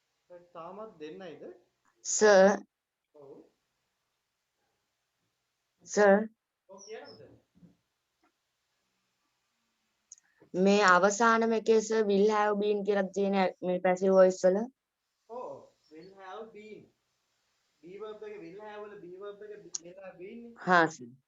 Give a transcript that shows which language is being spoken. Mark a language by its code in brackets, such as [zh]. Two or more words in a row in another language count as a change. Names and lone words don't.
[si] තාමත් දෙන්නයිද? sir ඔව්. sir ඔව් කියන්නද? මේ අවසානම එකේ sir [en] will have been [si] කියලා තියෙන මේ [en] passive voice [si] වල ඔව්. [en] will have been. be verb එක will have වල be verb එක will have been නේ. [si] හා sir